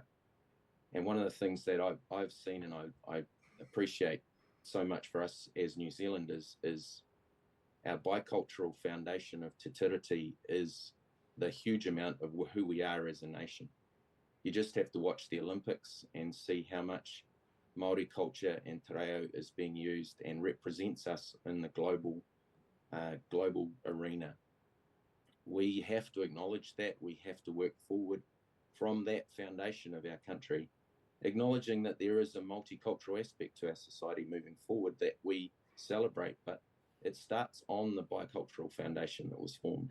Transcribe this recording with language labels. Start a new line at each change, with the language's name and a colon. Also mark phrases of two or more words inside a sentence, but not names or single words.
English: And one of the things that I've seen and I appreciate so much for us as New Zealanders is our bicultural foundation of Te Tiriti is the huge amount of who we are as a nation. You just have to watch the Olympics and see how much Māori culture and
Māori: te reo
English: is being used and represents us in the global arena. We have to acknowledge that. We have to work forward from that foundation of our country, acknowledging that there is a multicultural aspect to our society moving forward that we celebrate, but it starts on the bicultural foundation that was formed.